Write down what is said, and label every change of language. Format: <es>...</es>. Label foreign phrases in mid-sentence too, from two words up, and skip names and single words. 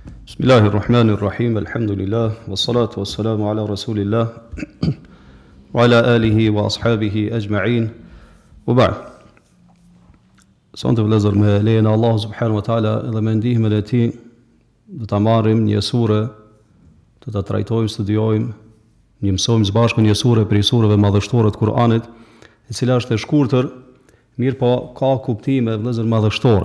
<ar>بسم الله الرحمن الرحيم، الحمد لله، والصلاة والسلام على رسول الله، وعلى آله وأصحابه أجمعين، وبعد.</ar> <sq>Sonte vëllezër, me lejen e Allahu</sq> <ar>سبحانه وتعالى</ar> <sq>dhe me ndihmën e tij do ta marrim një sure, do ta trajtojmë, studiojmë, një mësojmë së bashku një sure prej sureve madhështore të Kur'anit, e cila është e shkurtër, mirë po ka kuptime vëllezër madhështore.</sq>